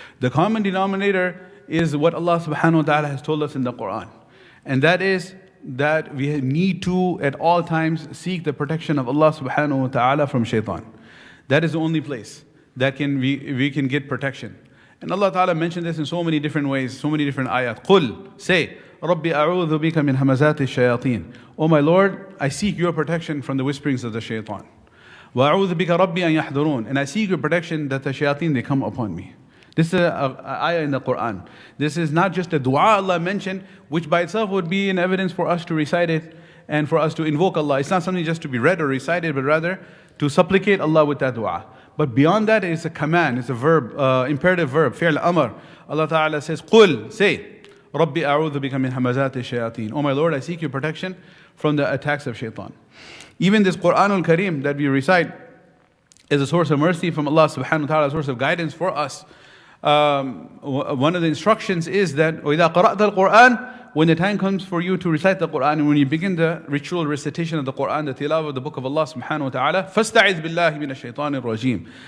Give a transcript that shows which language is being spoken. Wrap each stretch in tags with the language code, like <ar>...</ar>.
<en>The common denominator is what Allah subhanahu wa ta'ala has told us in the Quran. And that is that we need to at all times seek the protection of Allah subhanahu wa ta'ala from shaitan. That is the only place that we can get protection. And Allah ta'ala mentioned this in so many different ways, so many different ayat.</en> <ar>قُل,</ar> <en>say,</en> <ar>رَبِّ أَعُوذُ بِكَ مِنْ هَمَزَاتِ الشَّيَاطِينَ.</ar> <en>Oh my Lord, I seek your protection from the whisperings of the shaitan.</en> <ar>وَأَعُوذُ بِكَ رَبِّ أَنْ يَحْضُرُونَ.</ar> <en>And I seek your protection that the shayateen, they come upon me. This is an ayah in the Quran. This is not just a dua Allah mentioned, which by itself would be an evidence for us to recite it and for us to invoke Allah. It's not something just to be read or recited, but rather to supplicate Allah with that dua. But beyond that, it's a command, it's a verb, imperative verb, fi'l amr.</en> <ar>Allah Ta'ala says, قُل,</ar> <en>say,</en> <ar>رَبِّ أَعُوذُ بِكَ مِنْ هَمَزَاتِ الشَّيَاطِينَ.</ar> <en>Oh my Lord, I seek your protection from the attacks of shaitan. Even this Quran al-Kareem that we recite is a source of mercy from Allah subhanahu wa ta'ala, a source of guidance for us. One of the instructions is that</en> <ar>وَإِذَا قَرَأْتَ الْقُرْآنِ,</ar> <en>when the time comes for you to recite the Quran, and when you begin the ritual recitation of the Quran, the tilawah of the book of Allah subhanahu wa ta'ala,</en> <ar>فَاسْتَعِذْ بِاللَّهِ مِنَ الشَّيْطَانِ الرَّجِيمِ.</ar>